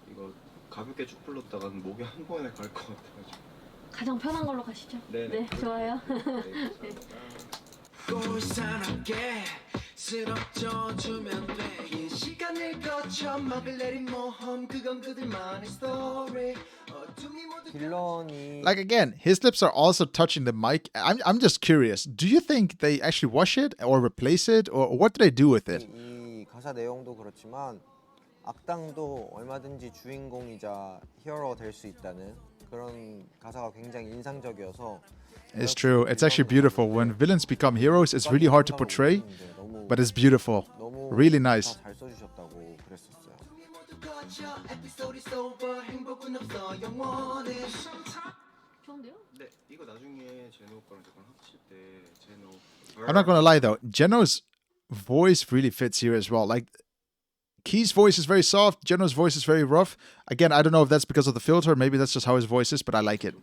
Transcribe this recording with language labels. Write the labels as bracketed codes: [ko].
[ko] 이거 가볍게 쭉 불렀다가 목이 한 번에 갈 것 같아가지고. 가장 편한 걸로 가시죠. 네네. 네, 좋아요. 꼴사납게 쓰러져주면 돼. 긴 시간을 거쳐 막을 내린 모험 그건 그들만의 스토리. 어둠이 모두 빌런이 [en] Like again, his lips are also touching the mic. I'm just curious. Do you think they actually wash it or replace it or what do they do with it? [ko] 이 가사 내용도 그렇지만 악당도 얼마든지 주인공이자 히어로가 될 수 있다는 그런 가사가 굉장히 인상적이어서 [en] It's true. It's actually beautiful. When villains become heroes, it's really hard to portray, but it's beautiful. Really nice. [ko] 잘 써주셨다고 그랬었어요. 모두 거쳐 에피소드 소버 행복은 없어 영원해. 좋은데요? 네, 이거 나중에 제노 오빠랑 저랑 합칠 때 제노 [en] I'm not gonna lie though, Geno's voice really fits here as well. Like Key's voice is very soft, Geno's voice is very rough. Again, I don't know if that's because of the filter, maybe that's just how his voice is, but I like it.